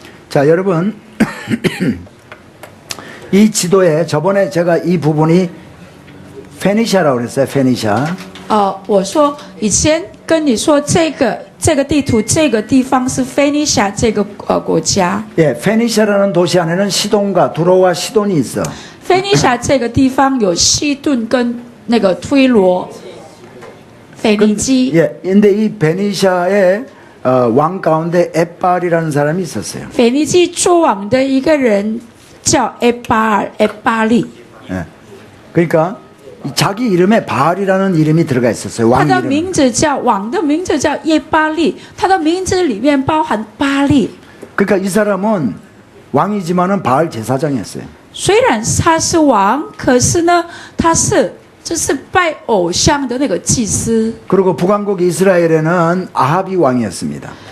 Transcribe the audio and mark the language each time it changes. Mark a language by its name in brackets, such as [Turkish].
[Korean] 자, 여러분 이 지도에 저번에 제가 이 부분이 페니시아라고 그랬어요. 페니시아. [Chinese] 我说以前跟你说这个地图这个地方是腓尼夏这个国家。 [Korean] 예, 페니시아라는 도시 안에는 시돈과 두로와 시돈이 있어. [Chinese] 腓尼夏这个地方有西顿跟那个推罗、腓尼基。 [Korean] 예, 근데 이 베니시아의 왕 가운데 에빨이라는 사람이 있었어요. [Chinese] 腓尼基做王的一个人叫埃巴尔、埃巴利。 [Korean] 예. 그러니까 자기 이름에 바알이라는 이름이 들어가 있었어요. [Chinese] 他 [Korean] 왕 [Chinese] 的 [Korean] 이름. [Chinese] 名字叫王的名字叫耶巴利，他的名字里面包含巴利。 [Korean] 그러니까 이 사람은 왕이지만은 바알 제사장이었어요. [Chinese] 虽然他是王，可是呢，他是就是拜偶像的那个祭司。 [Korean] 그리고 북왕국 이스라엘에는 아합이 왕이었습니다.